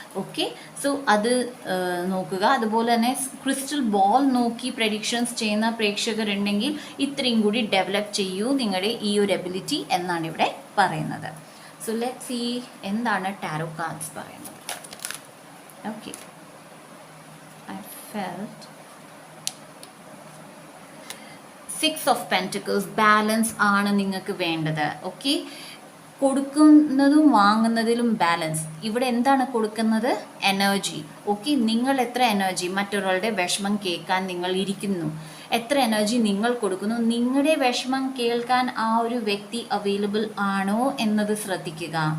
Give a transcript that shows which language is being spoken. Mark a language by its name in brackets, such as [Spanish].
[Malayalam] Okay, so അത് നോക്കുക. അതുപോലെ തന്നെ ക്രിസ്റ്റൽ ബോൾ നോക്കി പ്രഡിക്ഷൻസ് ചെയ്യുന്ന പ്രേക്ഷകരുണ്ടെങ്കിൽ ഇത്രയും കൂടി ഡെവലപ്പ് ചെയ്യൂ നിങ്ങളുടെ ഈ ഒരു എബിലിറ്റി എന്നാണ് ഇവിടെ പറയുന്നത്. [English] so let's see [Malayalam] എന്താണ് ടാരോ കാർഡ്സ് പറയുന്നത്. [English] Okay, I felt 6 of Pentacles. [Malayalam] Balance ആണ് നിങ്ങൾക്ക് വേണ്ടത്. ഓക്കെ, കൊടുക്കുന്നതും വാങ്ങുന്നതിലും ബാലൻസ്. ഇവിടെ എന്താണ് കൊടുക്കുന്നത്, എനർജി. ഓക്കെ, നിങ്ങൾ എത്ര എനർജി മറ്റൊരാളുടെ വിഷമം കേൾക്കാൻ നിങ്ങൾ ഇരിക്കുന്നു, എത്ര എനർജി നിങ്ങൾ കൊടുക്കുന്നു, നിങ്ങളുടെ വിഷമം കേൾക്കാൻ ആ ഒരു വ്യക്തി അവൈലബിൾ ആണോ എന്നത് ശ്രദ്ധിക്കുക.